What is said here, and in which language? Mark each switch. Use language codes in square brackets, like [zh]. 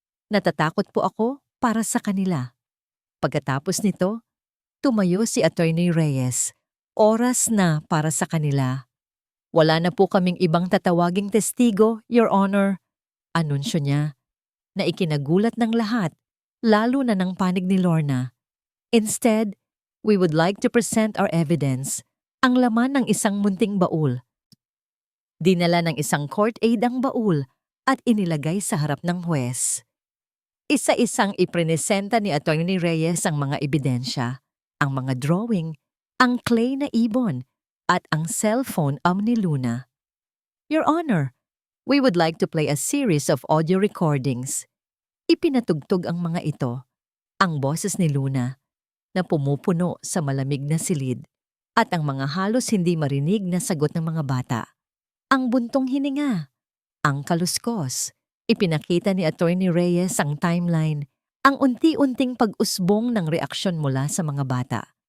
[tl] Natatakot po ako para sa kanila. Pagkatapos nito, tumayo si Attorney Reyes. Oras na para sa kanila. Wala na po kaming ibang tatawaging testigo, Your Honor. Anunsyo niya na ikinagulat ng lahat, lalo na ng panig ni Lorna. [en] Instead, we would like to present our evidence, [tl] ang laman ng isang munting baul. Dinala ng isang court aide ang baul at inilagay sa harap ng huwes. Isa-isang iprinesenta ni Atty. Reyes ang mga ebidensya, ang mga drawing, ang clay na ibon, at ang cellphone ni Luna. [en] Your Honor, we would like to play a series of audio recordings. [tl] Ipinatugtog ang mga ito, ang boses ni Luna, na pumupuno sa malamig na silid, at ang mga halos hindi marinig na sagot ng mga bata. Ang buntong hininga, ang kaluskos. Ipinakita ni Atty. Reyes ang timeline, ang unti-unting pag-usbong ng reaksyon mula sa mga bata.